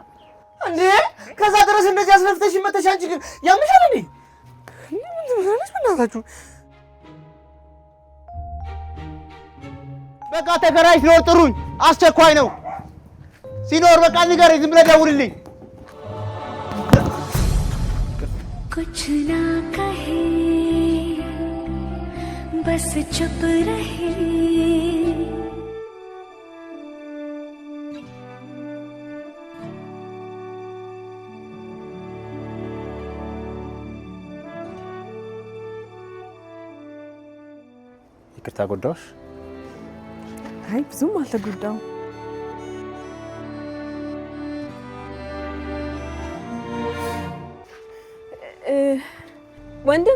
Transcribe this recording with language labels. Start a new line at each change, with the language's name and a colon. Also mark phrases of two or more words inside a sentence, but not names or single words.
Amharic: እንዴ ከዛ ድረስ እንደዚህ አስለፍተሽ መተሽ አንቺ ግን ያምሻል እንዴ? በእናታችሁ በቃ ተከራይ ሲኖር ጥሩኝ። አስቸኳይ ነው ሲኖር በቃ ንገረኝ። ዝም ብለህ ደውልልኝ።
Hindi: कुछ ना कहे बस चुप रहे
Amharic: ይቅርታ ጎዳሁሽ? አይ ብዙም አልተጎዳሁም። ወንድም።